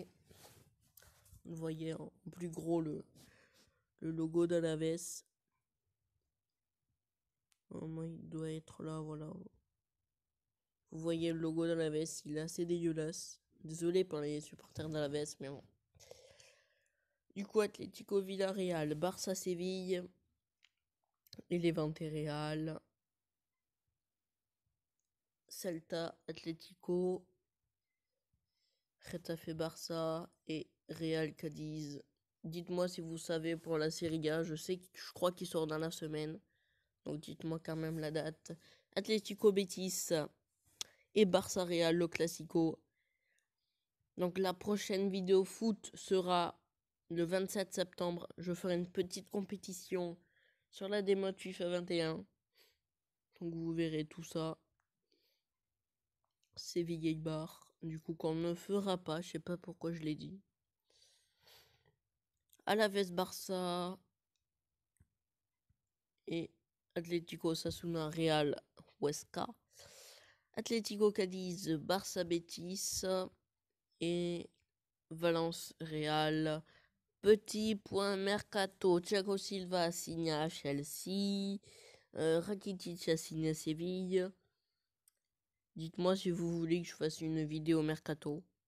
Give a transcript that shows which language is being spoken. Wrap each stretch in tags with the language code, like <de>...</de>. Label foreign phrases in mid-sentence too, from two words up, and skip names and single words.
<fr>Vous voyez en plus gros le logo d'Alaves. Normalement il doit être là, voilà. Vous voyez le logo d'Alaves, il est assez dégueulasse. Désolé pour les supporters d'Alaves, mais bon. Du coup, Atlético Villarreal, Barça Séville et Levante Real. Celta Atlético, Getafe Barça et Real Cadiz. Dites-moi si vous savez pour la Serie A, je crois qu'il sort dans la semaine. Donc dites-moi quand même la date. Atlético Betis et Barça Real, le Classico. Donc la prochaine vidéo foot sera le 27 septembre. Je ferai une petite compétition sur la démode FIFA 21. Donc vous verrez tout ça. Séville Eibar. Du coup qu'on ne fera pas, je sais pas pourquoi je l'ai dit. Alaves Barça et Atlético Osasuna Real Huesca. Atlético Cadiz Barça Betis et Valence Real. Petit point mercato, Thiago Silva a signé à Chelsea, Rakitic a signé à Séville. Dites-moi si vous voulez que je fasse une vidéo mercato.</fr>